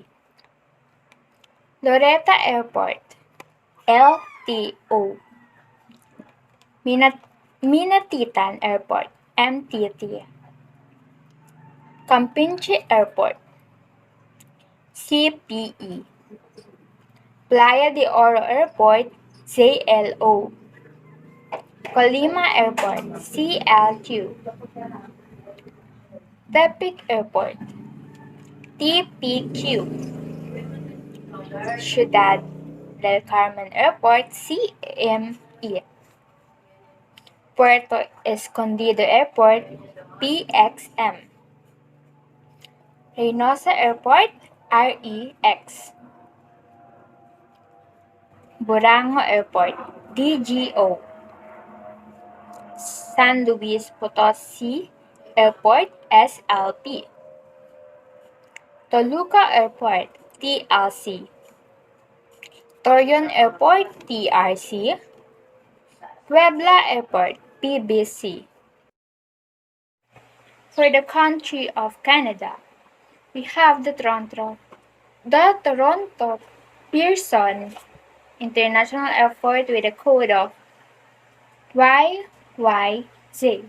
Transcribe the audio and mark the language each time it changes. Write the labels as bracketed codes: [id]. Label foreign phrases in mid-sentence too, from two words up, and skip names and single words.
[en] Loretta Airport, LTO. Minatitan Airport, MTT. Campeche Airport, CPE. Playa de Oro Airport, JLO. Colima Airport, CLQ. Tepic Airport, TPQ. Ciudad del Carmen Airport, CME. Puerto Escondido Airport, PXM. Reynosa Airport, REX. Borango Airport, DGO. San Luis Potosí Airport, SLP. Toluca Airport, TLC. Torreon Airport, TRC. Puebla Airport, PBC. For the country of Canada, we have the Toronto Pearson International Airport with a code of YYZ.